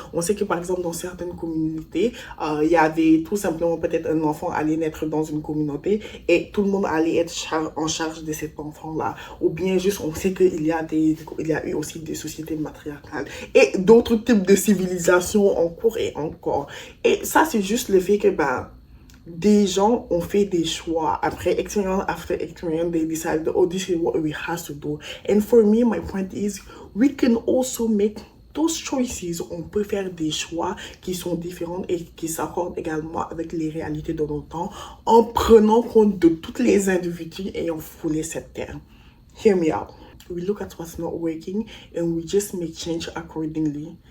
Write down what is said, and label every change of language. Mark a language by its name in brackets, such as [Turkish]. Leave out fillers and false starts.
[French] On sait que, par exemple, dans certaines communautés, il y avait tout simplement peut-être un enfant allait naître dans une communauté et tout le monde allait être en charge de cet enfant-là. Ou bien juste, on sait qu'il y a eu aussi des sociétés matriarcales et d'autres types de civilisations encore et encore. Et ça, c'est juste le fait que des gens ont fait des choix après [English] experience after experience. They decided, oh, this is what we have to do. And for me, my point is, we can also make those choices. [French] On peut faire des choix qui sont différents et qui s'accordent également avec les réalités de notre temps en prenant compte de tous les individus ayant foulé cette terre. [English] Hear me out. We look at what's not working and we just make change accordingly.